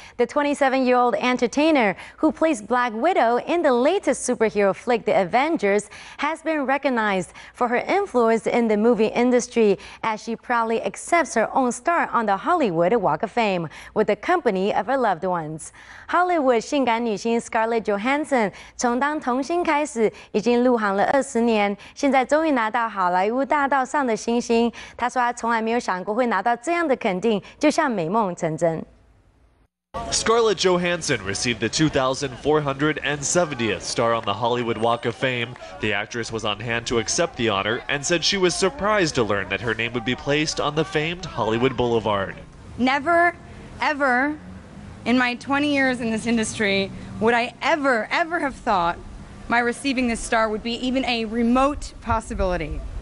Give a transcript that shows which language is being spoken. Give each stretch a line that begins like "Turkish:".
English: The 27-year-old entertainer who plays Black Widow in the latest superhero flick, The Avengers, has been recognized for her influence in the movie industry as she proudly accepts her own star on the Hollywood Walk of Fame with the company of her loved ones.
Chinese: Hollywood 性感女星 Scarlett Johansson 从当童星开始，已经入行了20年，现在终于拿到好莱坞大道上的星星。她说她从来没有想过会拿到这样的肯定，就像美梦成真。
English: Scarlett Johansson received the 2,470th star on the Hollywood Walk of Fame. The actress was on hand to accept the honor and said she was surprised to learn that her name would be placed on the famed Hollywood Boulevard. Never, ever in my 20 years in this industry would I ever have thought my receiving this star would be even a remote possibility.